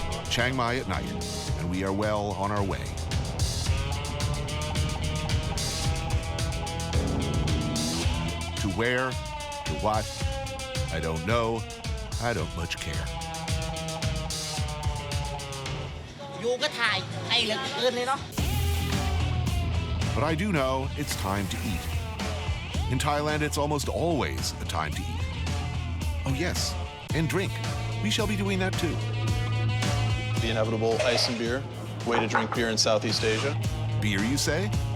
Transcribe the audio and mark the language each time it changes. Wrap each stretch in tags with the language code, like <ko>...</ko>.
<en>Chiang Mai at night, and we are well on our way. To where, to what, I don't know, I don't much care.</en> <th>อยู่ก็ถ่ายให้เหลือเกินเลยเนาะ</th> <en>But I do know it's time to eat. In Thailand, it's almost always a time to eat. Oh, yes, and drink. We shall be doing that too. The inevitable ice and beer. Way to drink beer in Southeast Asia. Beer, you say?</en>